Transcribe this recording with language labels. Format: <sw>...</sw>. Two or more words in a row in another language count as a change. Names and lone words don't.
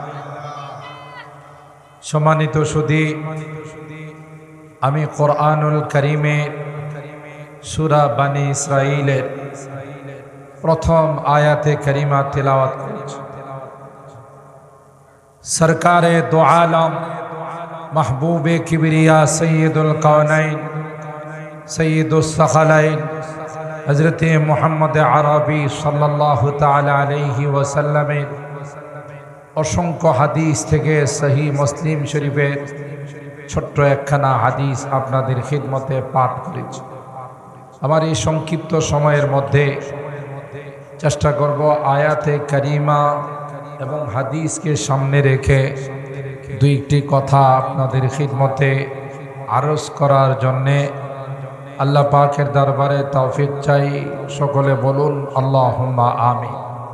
<bn>সম্মানিত সুধী, আমি কোরআনুল কারীমের সূরা বনী ইসরাঈলের প্রথম আয়াতে কারিমা তিলাওয়াত করেছি।</bn> <ur>سرکارِ دو عالم محبوبِ کبریا سید الکونین سید الثقلین حضرت محمد عربی صلی اللہ تعالیٰ علیہ وسلم</ur> <bn>অসংখ্য হাদিস থেকে সহিহ মুসলিম শরীফের ছোট্ট একখানা হাদিস আপনাদের খিদমতে পাঠ করেছি। আমার এই সংক্ষিপ্ত সময়ের মধ্যে চেষ্টা করব আয়াতে কারিমা এবং হাদিসকে সামনে রেখে দুইটি কথা আপনাদের খিদমতে আরজ করার জন্যে আল্লাহ পাকের দরবারে তৌফিক চাই, সকলে বলুন</bn> <ar>اللهم آمين.</ar>